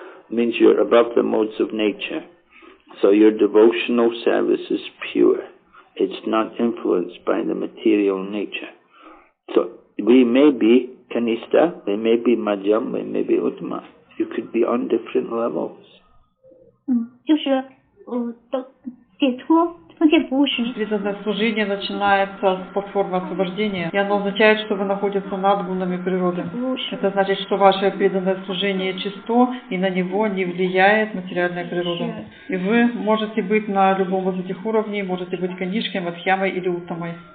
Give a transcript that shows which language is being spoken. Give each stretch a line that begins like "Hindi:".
English: It means you're above the modes of nature. So your devotional service is pure. It's not influenced by the material nature. So we may be Kanishta, we may be Madhyam, we may be Uttama. you could be on different levels.
Chinese: 就是的解脱奉献服务时。
Russian: Преданное служение начинается с платформы освобождения, и оно означает, что вы находитесь над гунами природы. Это значит, что ваше преданное служение чисто, и на него не влияет материальная природа. И вы можете быть на любом из этих уровней, можете быть канишкой, мадхьямой или уттамой.